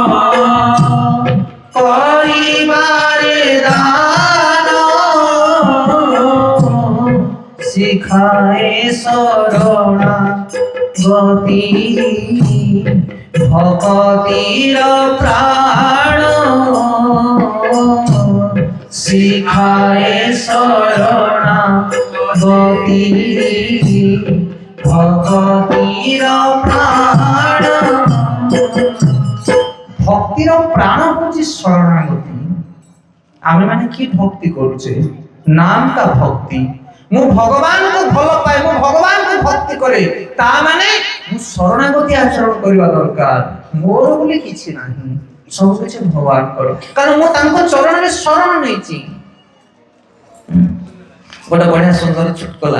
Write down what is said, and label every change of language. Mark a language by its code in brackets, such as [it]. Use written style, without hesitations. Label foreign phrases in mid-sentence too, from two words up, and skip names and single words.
[bn] করিবারে দান, শিখায়ে শরণাগতি ভকতির প্রাণ, শিখায়ে শরণাগতি ভকতির প্রাণ। ভক্তির প্রাণ হচ্ছে শরণাগতি। আমি মানে কি ভক্তি করছে? নামটা ভক্তি। [or] ମୁଁ ଭଗବାନଙ୍କୁ ଭଲ ପାଏ, ମୁଁ ଭଗବାନଙ୍କୁ ଭକ୍ତି କରେ, ତା ମାନେ ମୁଁ ଶରଣାଗତି ଆଚରଣ କରିବା ଦରକାର। ମୋର ବୋଲି କିଛି ନାହିଁ, ସବୁ କିଛି ଭଗବାନଙ୍କର, କାରଣ ମୁଁ ତାଙ୍କ ଚରଣରେ ଶରଣ ନେଇଛି। ଗୋଟେ ବଢିଆ ସୁନ୍ଦର ଚୁଟକଲା।